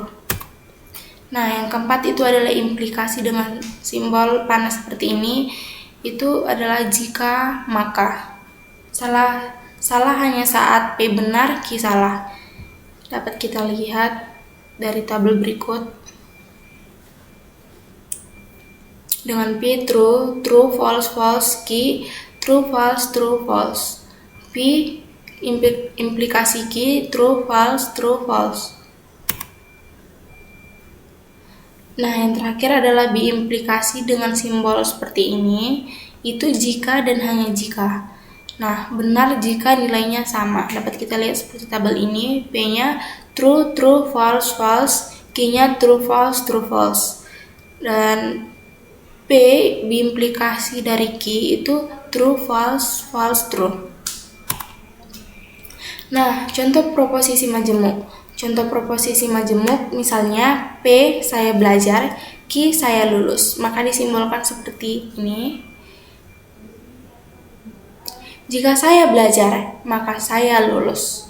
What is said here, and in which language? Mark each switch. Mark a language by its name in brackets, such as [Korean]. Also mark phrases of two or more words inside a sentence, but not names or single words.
[Indonesian] Nah, yang keempat itu adalah implikasi dengan simbol panah seperti ini, itu adalah jika, maka. Salah hanya saat P benar, Q salah. Dapat kita lihat dari tabel berikut. [English] Dengan P, true, true, false, false, Q, true, false, true, false. P, implikasi Q, true, false, true, false. [Indonesian] Nah, yang terakhir adalah biimplikasi dengan simbol seperti ini, itu jika dan hanya jika. Nah, benar jika nilainya sama. Dapat kita lihat seperti tabel ini, P-nya [English] true, true, false, false, [Indonesian] Q-nya [English] true, false, true, false. [Indonesian] Dan P, biimplikasi dari Q itu [English] true, false, false, true. [Indonesian] Nah, contoh proposisi majemuk. Contoh proposisi majemuk misalnya P, saya belajar, Q, saya lulus. Maka disimbolkan seperti ini. Jika saya belajar, maka saya lulus.